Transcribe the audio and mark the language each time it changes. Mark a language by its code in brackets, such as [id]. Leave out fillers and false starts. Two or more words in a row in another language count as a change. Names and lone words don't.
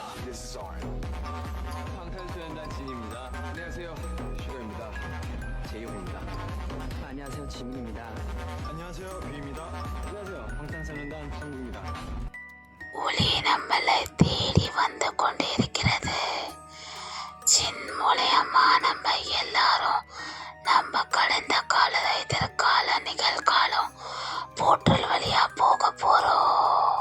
[ko] 방탄소년단 진입니다. 안녕하세요. 슈가입니다. 제이홉입니다. 안녕하세요, 지민입니다. 안녕하세요, 뷰입니다. 안녕하세요. 방탄소년단 정국입니다. [ta] ஒளி நம்மளை தேடி வந்து கொண்டிருக்கிறது. ஜின் மூலியமா நம்ம எல்லாரும் நம்ம கடந்த கால எதிர்கால நிகழ்காலம் போர்ட்டல் வழியா போக போறோம்.